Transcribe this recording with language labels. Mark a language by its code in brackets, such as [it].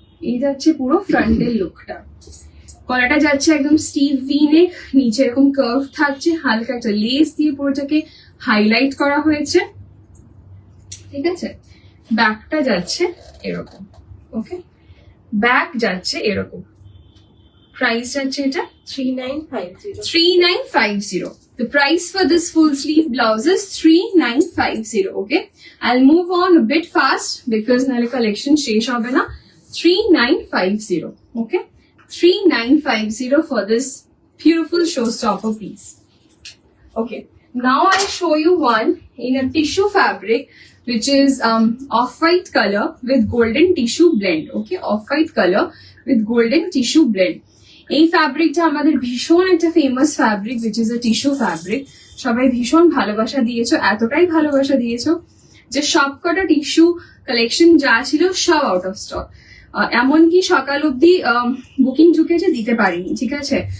[bn] এই যাচ্ছে পুরো ফ্রন্টের লুকটা। গলাটা যাচ্ছে একদম স্টিভ ভি নেক, নিচে এরকম কার্ভ থাকছে, হালকা একটা লেস দিয়ে পুরোটাকে হাইলাইট করা হয়েছে, ঠিক আছে। ব্যাকটা যাচ্ছে এরকম, ওকে, ব্যাক যাচ্ছে এরকম। প্রাইস যাচ্ছে এটা 3950. [en] The price for this full sleeve blouse is 3950, okay. I'll move on a bit fast because [bn] naile collection shesh hobe na. [en] 3950, okay, 3950 for this beautiful showstopper piece. Okay, now I'll show you one in a tissue fabric which is off-white color with golden tissue blend, okay, off-white color with golden tissue blend. [bn] এই ফ্যাব্রিকটা আমাদের ভীষণ একটা famous fabric, [en] which is a tissue fabric. [bn] সবাই ভীষণ ভালোবাসা দিয়েছো, এতটাই ভালোবাসা দিয়েছো যে সবকটা টিস্যু কালেকশন যা ছিল সব আউট অফ স্টক। এমনকি সকাল অব্দি বুকিং ঢুকেছে, দিতে পারিনি, ঠিক আছে।